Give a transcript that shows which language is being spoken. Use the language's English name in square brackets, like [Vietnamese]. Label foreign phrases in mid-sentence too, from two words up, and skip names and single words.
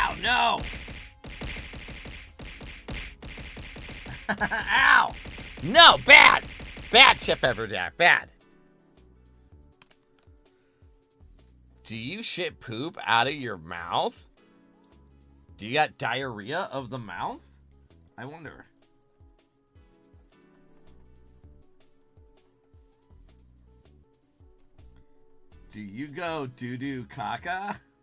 [English] No! Ow! No, bad! Bad, Chip Pepperjack, bad. Do you shit poop out of your mouth? Do you got diarrhea of the mouth? I wonder. Do you go doo-doo caca?